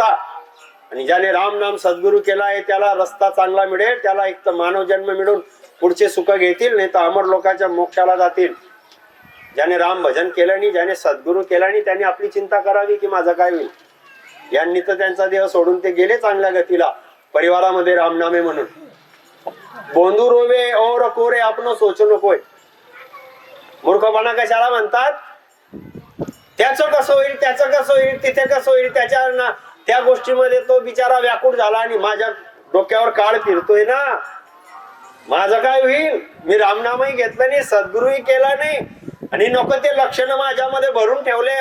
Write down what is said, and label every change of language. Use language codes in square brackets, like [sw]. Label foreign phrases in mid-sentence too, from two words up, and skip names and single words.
[mr] आणि ज्याने राम नाम सद्गुरू केला आहे त्याला रस्ता चांगला मिळेल, त्याला एक तर मानव जन्म मिळून पुढचे सुख घेतील, नाही तर अमर लोकांच्या मोक्षाला जातील. ज्याने राम भजन केलं नाही, ज्याने सद्गुरू केला नाही, त्याने आपली चिंता करावी की माझं काय होईल. यांनी तर त्यांचा देह सोडून ते गेले चांगल्या गतीला, परिवारामध्ये रामनामे म्हणून. बोंधू रोवे और कोरे आपण सोचू नकोय. मूर्खपणा कशाला म्हणतात? त्याचं कसं होईल, त्याचं कसं होईल, तिथे कसं होईल, त्याच्या त्या गोष्टीमध्ये तो बिचारा व्याकुळ झाला आणि माझ्या डोक्यावर काळ फिरतोय ना. माझं काय होईल? मी रामनामही घेतलं नाही, सद्गुरूही केला नाही, आणि नको ते लक्षण माझ्यामध्ये भरून ठेवले.